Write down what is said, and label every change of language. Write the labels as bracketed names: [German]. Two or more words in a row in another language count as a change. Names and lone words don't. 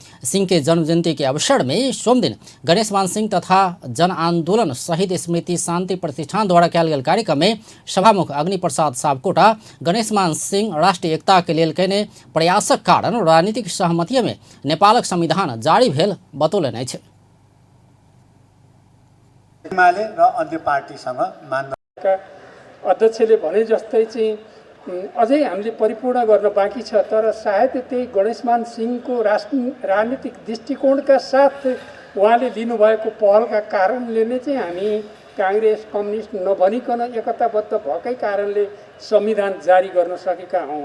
[Maithili] सिंह के जन्म जयंती के अवसर में सोम दिन गणेशमान सिंह तथा जन आंदोलन शहीद स्मृति शांति प्रतिष्ठान द्वारा कयल गेल कार्यक्रम में सभामुख अग्नि प्रसाद सापकोटा गणेशमान सिंह राष्ट्रीय एकता के लेल कयने प्रयासक कारण राजनीतिक सहमति में नेपालक संविधान जारी भेल बतौलनि अछि। [Nepali] एमाले र अन्य पार्टीसँग मान्यता अध्यक्षले भने जस्तै चाहिँ अझै हामीले परिपूर्ण गर्न बाँकी छ। तर सायद त्यही गणेशमान सिंहको राजनीतिक दृष्टिकोणका साथ उहाँले लिनुभएको पहलका कारणले नै चाहिँ हामी काङ्ग्रेस कम्युनिस्ट नभनिकन एकताबद्ध भएकै कारणले संविधान जारी गर्न सकेका हौँ।